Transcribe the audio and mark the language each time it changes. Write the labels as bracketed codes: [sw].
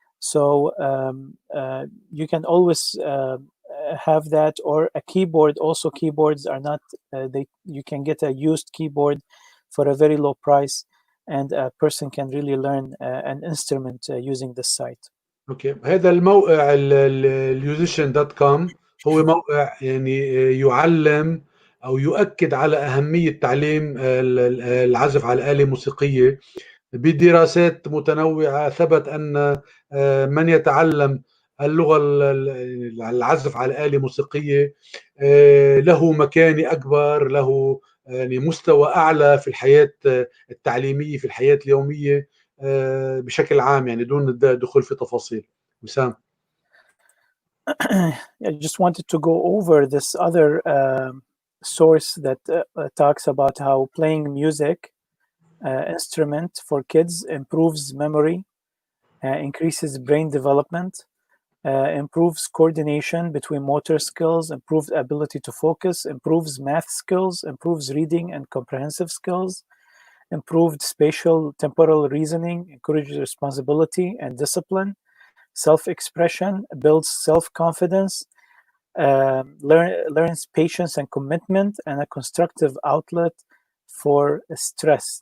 [en] So you can always have that, or a keyboard. Also, keyboards are not. You can get a used keyboard for a very low price, and a person can really learn an instrument using this site. [ar] اوكي، هذا الموقع musician.com هو موقع يعني يعلم او يؤكد على اهميه تعليم العزف على الاله الموسيقيه. بدراسات متنوعه ثبت ان من يتعلم اللغه العزف على الاله الموسيقيه له مكانه اكبر، له يعني مستوى اعلى في الحياه التعليميه، في الحياه اليوميه بشكل عام، يعني دون الدخول في تفاصيل. وسام. [en] I just wanted to go over this other source that talks about how playing music instrument for kids improves memory, increases brain development, improves coordination between motor skills, improves ability to focus, improves math skills, improves reading and comprehensive skills, improved spatial temporal reasoning, encourages responsibility and discipline, self-expression, builds self-confidence, learns patience and commitment, and a constructive outlet for stress.